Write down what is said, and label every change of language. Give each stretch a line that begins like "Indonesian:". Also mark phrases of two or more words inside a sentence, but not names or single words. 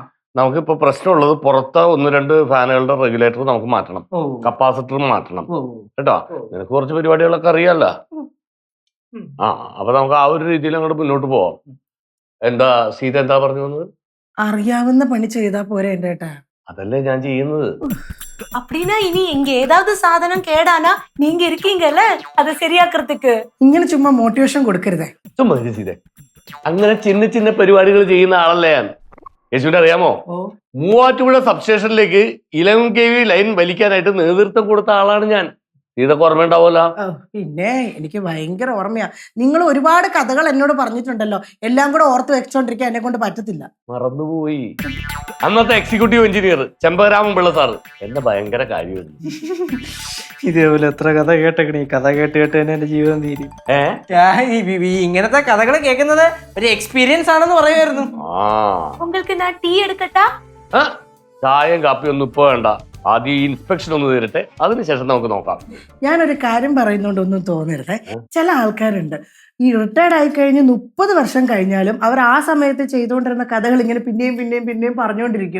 Malayalam: നമുക്കിപ്പോ പ്രശ്നമുള്ളത് പുറത്ത് 1-2 ഫാനുകളുടെ റെഗുലേറ്റർ നമുക്ക് മാറ്റണം, ഓ കപ്പാസിറ്റർ മാറ്റണം ഓ കേട്ടോ. നിനക്ക് കുറച്ച് പരിപാടികളൊക്കെ അറിയാലോ. ആ അപ്പൊ നമുക്ക് ആ ഒരു രീതിയിൽ അങ്ങോട്ട് മുന്നോട്ട് പോവാം. എന്താ സീത എന്താ പറഞ്ഞു വന്നത്? അറിയാവുന്ന പണി ചെയ്താ പോരെ എന്റെ ഏട്ടാ. അതല്ലേ ഞാൻ ചെയ്യുന്നത്.
Tamil: அப்படின்னா இனி எங்க ஏதாவது சாதனம் கேடானா நீங்க இருக்கீங்கல்ல அதை சரியாக்குறதுக்கு.
Malayalam: ഇങ്ങനെ ചുമ്മാ മോട്ടിവേഷൻ കൊടുക്കരുതേ. ചുമ്മാ സീത, അങ്ങനെ ചിന്ന ചിന്ന പരിപാടികൾ ചെയ്യുന്ന ആളല്ലേ ഞാൻ. യേശുവിനെ അറിയാമോ? മൂവാറ്റുപുഴ സബ്സ്റ്റേഷനിലേക്ക് 11 kV ലൈൻ വലിക്കാനായിട്ട് നേതൃത്വം കൊടുത്ത ആളാണ് ഞാൻ. ഇതൊക്കെ ഓർമ്മയുണ്ടാവുമല്ലോ. പിന്നെ എനിക്ക് ഭയങ്കര ഓർമ്മയാ. നിങ്ങൾ ഒരുപാട് കഥകൾ എന്നോട് പറഞ്ഞിട്ടുണ്ടല്ലോ, എല്ലാം കൂടെ ഓർത്ത് വെച്ചോണ്ടിരിക്കാൻ എന്നെ കൊണ്ട് പറ്റത്തില്ല. മറന്നുപോയി. അന്നത്തെ എക്സിക്യൂട്ടീവ് എഞ്ചിനീയർ ചെമ്പകരാമൻ പിള്ള സാറ് എന്റെ ഭയങ്കര കാര്യമായിരുന്നു. ഇതേപോലെ എത്ര കഥ കേട്ടേക്കണേ. കഥ കേട്ട് കേട്ട് തന്നെ എന്റെ ജീവിതം തീരും. ഇങ്ങനത്തെ കഥകൾ കേൾക്കുന്നത് ഒരു എക്സ്പീരിയൻസ് ആണെന്ന് പറയുമായിരുന്നു.
Tamil: உங்களுக்கு நான் டீ எடுக்கட்டா?
Malayalam: ചായയും കാപ്പിയും ഒന്നും ഇപ്പൊ വേണ്ട, ആദ്യം ഈ ഇൻസ്പെക്ഷൻ ഒന്ന് തീരട്ടെ, അതിനുശേഷം നമുക്ക് നോക്കാം. ഞാനൊരു കാര്യം പറയുന്നോണ്ടൊന്നും തോന്നരുതേ. ചില ആൾക്കാരുണ്ട് ഈ റിട്ടയർഡ് ആയി കഴിഞ്ഞ് 30 വർഷം കഴിഞ്ഞാലും അവർ ആ സമയത്ത് ചെയ്തുകൊണ്ടിരുന്ന കഥകൾ ഇങ്ങനെ പിന്നെയും പിന്നെയും പിന്നെയും പറഞ്ഞുകൊണ്ടിരിക്കും.